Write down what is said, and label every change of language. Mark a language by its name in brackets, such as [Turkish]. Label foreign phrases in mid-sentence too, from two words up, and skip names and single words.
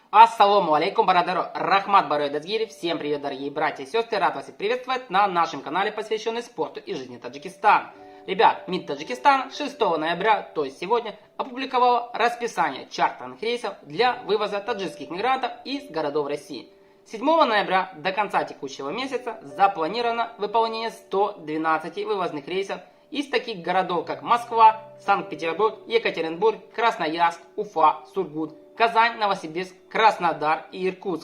[Arabic] السلام عليكم, [Tajik] барадару, рахмат барой дазгири. [Russian] Всем привет, дорогие братья и сестры. Рад вас приветствовать на нашем канале, посвященный спорту и жизни Таджикистана. Ребят, МИД Таджикистана 6 ноября, то есть сегодня, опубликовал расписание чартерных рейсов для вывоза таджикских мигрантов из городов России. 7 ноября до конца текущего месяца запланировано выполнение 112 вывозных рейсов из таких городов, как Москва, Санкт-Петербург, Екатеринбург, Красноярск, Уфа, Сургут, Казань, Новосибирск, Краснодар и Иркутск.